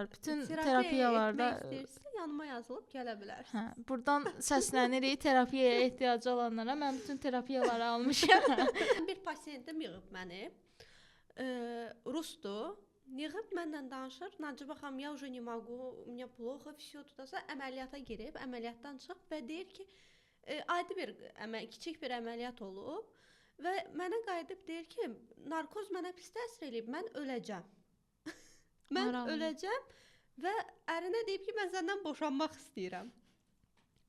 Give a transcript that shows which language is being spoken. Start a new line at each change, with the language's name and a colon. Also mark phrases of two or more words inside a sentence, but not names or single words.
Azerbaijani: Bütün terapiyalarda yanıma yazılıb gələ bilər. Hə, buradan səslənirik terapiyaya ehtiyacı olanlara. Mən bütün terapiyaları almışam. Bir pasiyentim yığıb məni. Rusdur. Yığıb mənlə danışır. Nacibə xanım,
Russian: ya уже не могу, у меня плохо, всё
Azerbaijani: tutasa əməliyyata girib, əməliyyatdan çıxıb və deyir ki, adi bir kiçik bir əməliyyat olub və mənə qayıdıb deyir ki, narkoz mənə pis təsir eləyib, mən öləcəm. Mən öləcəm və ərinə deyib ki, mən səndən boşanmaq istəyirəm.